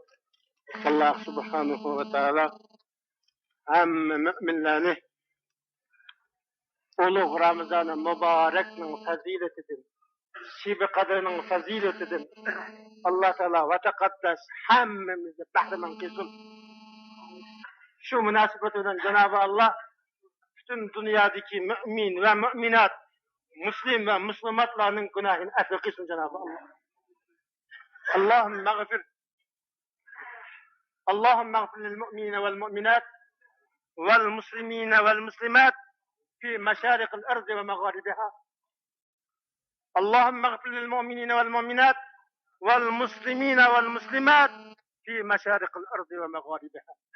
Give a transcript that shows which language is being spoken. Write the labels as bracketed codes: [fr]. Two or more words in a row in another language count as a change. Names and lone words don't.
[uz] Alloh subhanahu va taolo hamma mu'minlarni ulug' Ramazon muborakning fazilatidan, Shibi qadrining fazilatidan Alloh taolo va taqaddas hammamizni bahramand qilsin. Shu munosabat bilan Janob Alloh butun dunyodagi mu'min va mu'minat, muslim va muslimatlarning gunohini afv qilsin Janob Alloh. [ar] اللهم اغفر اللهم اغفر للمؤمنين والمؤمنات والمسلمين والمسلمات في مشارق الأرض ومغاربها. اللهم اغفر للمؤمنين والمؤمنات والمسلمين والمسلمات في مشارق الأرض ومغاربها.